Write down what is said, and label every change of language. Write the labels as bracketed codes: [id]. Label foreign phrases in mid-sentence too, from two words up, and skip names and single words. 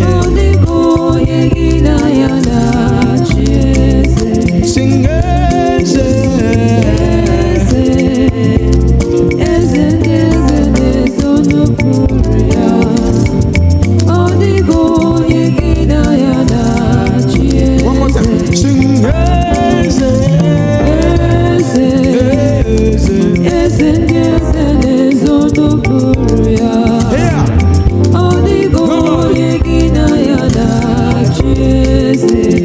[ig] Ọ dịghị onye gị na ya na-achị eze. Sing eze. Eze, eze ndị eze na-ezo n'okpuru ya. Ọ dịghị onye gị na ya na-achị [en] One more time. [ig] eze. Sing eze. Eze, Eze. eze ndị eze na-ezo n'okpuru ya. [en] Yeah. [ig] Ọ dịghị [en] Come on. [ig] onye gị na ya na-achị eze.